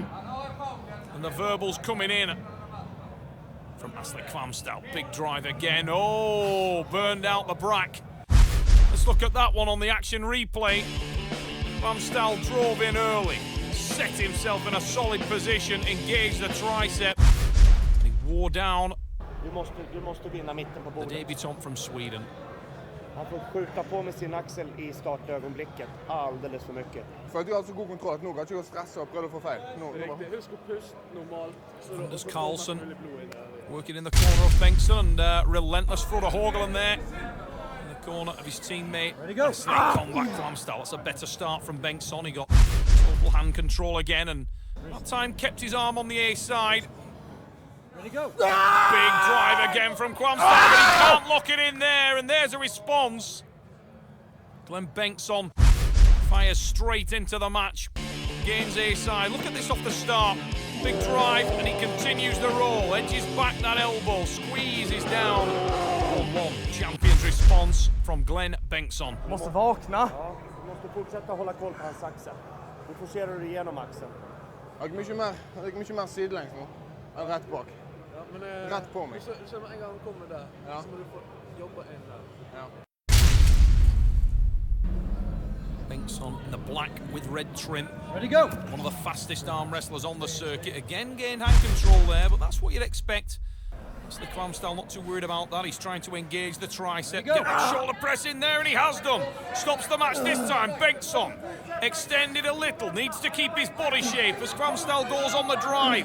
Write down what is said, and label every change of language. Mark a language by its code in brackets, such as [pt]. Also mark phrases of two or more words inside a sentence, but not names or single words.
[en] And the verbals coming in from Asle Kvamsdal. Big drive again. Oh, burned out the brack. Let's look at that one on the action replay. Kvamsdal drove in early, set himself in a solid position, engaged the tricep. And he wore down [sv] Du måste vinna mitten på [en] the [sv] bordet. [en] debutant from Sweden. [sv] Han får skjuta på med sin axel i startögonblicket alldeles för mycket. [no] For at du har så god kontroll at nå kan ikke stresse og prøve å få feil. Husk å puste normalt. [en] Anders Carlsen working in the corner of Bengtsson, and relentless footer Hågeland there in the corner of his teammate. Ready to go. Combat Kvamsdal. That's a better start from Bengtsson. He got total hand control again, and that time kept his arm on the A side. Ready to go. Big drive again from Kvamsdal, but he can't lock it in there, and there's a response. Glenn Bengtsson fires straight into the match. Gains A side. Look at this off the start. Big drive, and he continues the roll. Edges back that elbow, squeezes down. 1-1. Champion's response from Glenn Bengtsson. [sv] Måste vakna. Ja, du måste fortsätta hålla koll på hans axel. Du forcerar du igenom axeln. [no] Jeg er mye mer sidelengs nå. Rett bak. Ja, men, rett på meg. Så med en gang han kommer der, ja. så må du få jobbe inn der. Ja. [en] Bengtsson in the black with red trim. Ready to go. One of the fastest arm wrestlers on the circuit. Again, gained hand control there, but that's what you'd expect. Asle Kvamsdal not too worried about that. He's trying to engage the tricep. Get that shoulder press in there, and he has done. Stops the match this time. Bengtsson extended a little. Needs to keep his body shape as Kvamsdal goes on the drive.